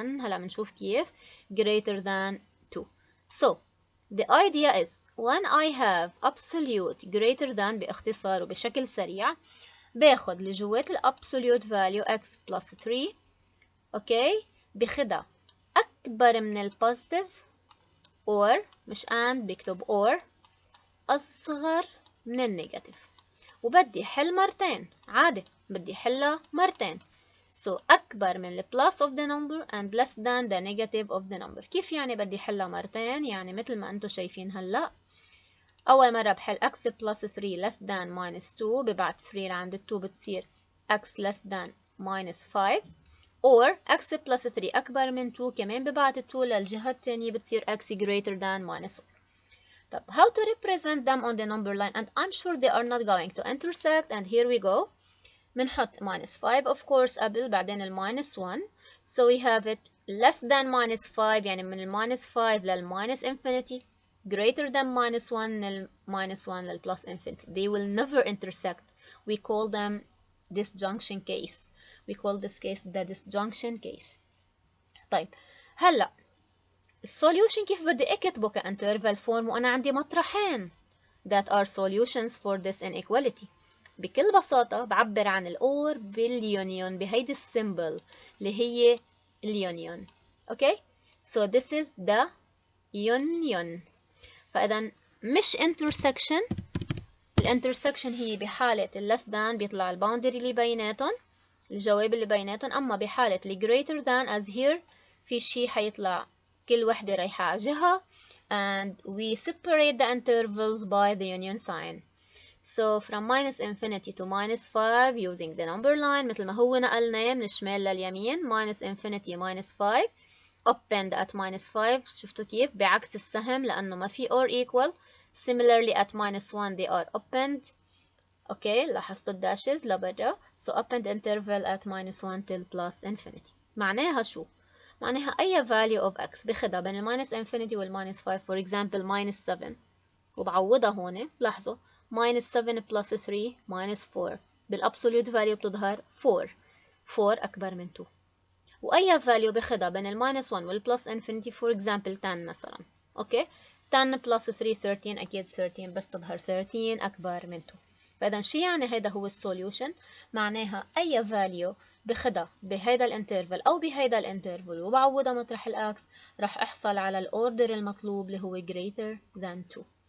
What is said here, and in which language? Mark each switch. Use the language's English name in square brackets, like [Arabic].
[Arabic] هلا بنشوف كيف greater than 2. [English] so the idea is when I have [Arabic] absolute greater than باختصار وبشكل سريع باخد اللي جوات الابسوليوت value x plus 3 اوكي باخدها اكبر من البوزيتيف or مش and بكتب or اصغر من النيجاتيف وبدي حل مرتين عادي بدي حلها مرتين. [English] so أكبر من ال plus of the number and less than the negative of the number. [Arabic] كيف يعني بدي حلها مرتين؟ يعني مثل ما أنتم شايفين هلأ أول مرة بحل x plus 3 less than minus 2 ببعت 3 لعند 2 بتصير x less than minus 5 or x plus 3 أكبر من 2 كمان ببعت 2 للجهة التانية بتصير x greater than minus 1. [English] طب how to represent them on the number line and I'm sure they are not going to intersect and here we go. بنحط minus 5 of course قبل بعدين ال minus 1 so we have it less than minus 5 يعني من ال minus 5 لل minus infinity greater than minus 1 من ال minus 1 لل plus infinity. They will never intersect. We call them disjunction case. We call this case the disjunction case. [Arabic] طيب هلا السوليوشن كيف بدي اكتبه كانترفال فورم وانا عندي مطرحين [English] that are solutions for this inequality. [Arabic] بكل بساطة بعبر عن الأور باليونيون بهيدي السيمبل اللي هي اليونيون. [English] Okay so this is the union. فإذا مش intersection. ال [Arabic] الانترسكشن هي بحالة less than بيطلع الباوندري اللي بيناتهم، الجواب اللي بيناتهم. [English] أما بحالة greater than as here [Arabic] في شي حيطلع كل وحدة رايحة على جهة [English] and we separate the intervals by the union sign. So from minus infinity to minus 5 using the number line [Arabic] مثل ما هو نقلنا من الشمال لليمين [English] minus infinity minus 5 opened at minus 5. [Arabic] شفتوا كيف بعكس السهم لأنه ما في [English] or equal. Similarly at minus 1 they are opened. [Arabic] اوكي لاحظتوا الداشز لبرا. [English] So opened interval at minus 1 till plus infinity. [Arabic] معناها شو؟ معناها أي [English] value of x [Arabic] بخدها بين minus infinity وال minus 5. [English] For example minus 7 وبعوضها هون. [Arabic] لاحظوا [English] minus 7 plus 3 minus 4 بالabsolute value بتظهر 4 أكبر من 2. وأي value بخدها بين minus 1 والplus infinity for example 10 مثلا. أوكي 10 plus 3 13 أكيد 13 بس تظهر 13 أكبر من 2. [Arabic] فإذا شو يعني هيدا هو السوليوشن؟ معناها أي value بخدها بهيدا الانترفل أو بهيدا الانترفل وبعوضها مطرح الأكس راح أحصل على الأوردر المطلوب اللي هو [English] greater than 2.